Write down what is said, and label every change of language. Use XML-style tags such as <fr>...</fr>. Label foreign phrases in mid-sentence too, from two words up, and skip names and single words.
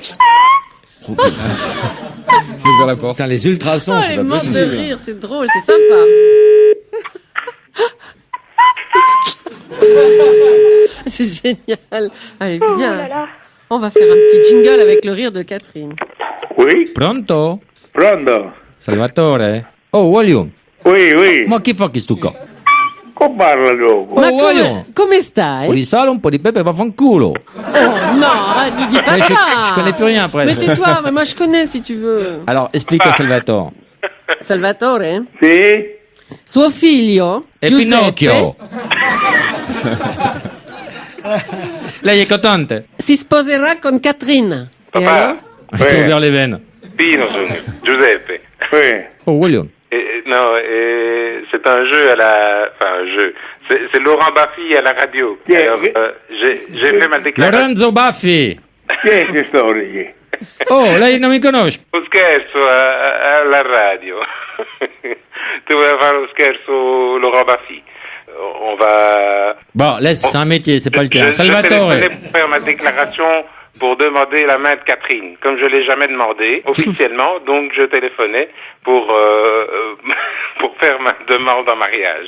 <fr>J'ouvre la porte. Putain, les ultrasons, Oh, c'est elle pas est morte possible. de rire, c'est drôle, c'est sympa. C'est génial. Allez, bien. On va faire un petit jingle avec le rire de Catherine. Oui.</fr> <it>Pronto? Pronto. Salvatore? Oh, William.</it> <fr>Oui.</fr> <it>Ma chi fa che sto qua? Come parla dopo? Ma William. come stai? Un po' di sale, un po' di pepe, vaffanculo.</it> <fr>Oh, non, ne dis pas Mais ça. je connais plus rien après. Mais tais-toi, mais moi je connais si tu veux. Alors, explique à Salvatore. Salvatore?</fr> <it>Sì. Suo figlio, E Giuseppe, Pinocchio. Lei è contente? si sposerà con Catherine. E Papa. allora?</it> <fr>Il s'est ouvert les veines.</fr> <it>Pino sono. Giuseppe.</it> <fr>Oui. Oh, William. Non, c'est un jeu à la... Enfin, un jeu. C'est Laurent Baffy à la radio. Alors, j'ai fait ma déclaration.</fr> <it>Lorenzo Baffi. Chi è che storici? Oh, lei non mi conosce? Un scherzo alla radio.</it> <fr>Tu voulais faire un scherzo Laurent Baffy. On va... Bon, laisse, c'est un métier, c'est pas le tien. Je Salvatore. téléphonais pour faire ma déclaration pour demander la main de Catherine. Comme je l'ai jamais demandé officiellement, donc je téléphonais pour pour faire ma demande en mariage.</fr>